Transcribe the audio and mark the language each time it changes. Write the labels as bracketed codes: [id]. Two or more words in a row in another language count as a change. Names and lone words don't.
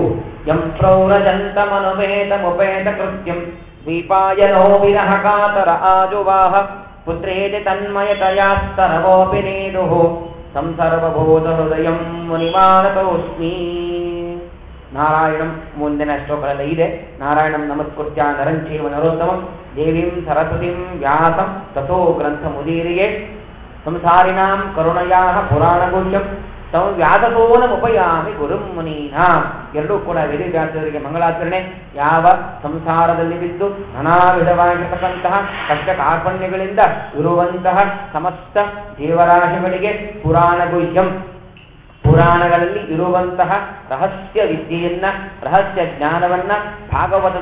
[sa] ಯಂ ಪ್ರೌರಜಂತ ಮನುಪೇತ ಮುಪೇತ ಕೃತ್ಯಂ ದೀಪಾಯನೋ ವಿರಹ ಕಾತರ ಆಜುವಾಹ ಪುತ್ರೇತಿ ತನ್ಮಯತಯಾಸ್ತರವೋಪಿ ನೇದುಹು ಸಂಸರ್ವಭೂತ ಹೃದಯಂ ಮುನಿಮಾನತೋಸ್ಮಿ. [kn] ನಾರಾಯಣಂ ಮುಂದಿನ ಶ್ಲೋಕದಲ್ಲಿ ಇದೆ. [sa] ನಾರಾಯಣಂ ನಮಸ್ಕೃತ್ಯ ನರಂಚೈವ ನರೋತ್ತಮಂ ದೇವೀಂ ಸರಸ್ವತೀಂ ವ್ಯಾಸಂ ತಥೋ ಗ್ರಂಥ ಮುದೀರಿಗೆ ಸಂಸಾರಿಣಾಂ ಕರುಣಯಾಃ ಪುರಾಣಗುಹ್ಯಂ ತಂ ವ್ಯಾಸಸೋನಮುಪಯಾಮಿ ಗುರುಂ ಮುನೀನಾಂ. [kn] ಎರಡೂ ಕೂಡ ವೇದವ್ಯಾಸರಿಗೆ ಮಂಗಳಾಚರಣೆ. ಯಾವ ಸಂಸಾರದಲ್ಲಿ ಬಿದ್ದು ನಾನಾ ವಿಧವಾಗಿರತಕ್ಕಂತಹ ಕಷ್ಟ ಕಾರ್ಪಣ್ಯಗಳಿಂದ ಇರುವಂತಹ ಸಮಸ್ತ ಜೀವರಾಶಿಗಳಿಗೆ ಪುರಾಣಗುಹ್ಯಂ, ಪುರಾಣಗಳಲ್ಲಿ ಇರುವಂತಹ ರಹಸ್ಯ ವಿದ್ಯೆಯನ್ನ, ರಹಸ್ಯ ಜ್ಞಾನವನ್ನ ಭಾಗವತದ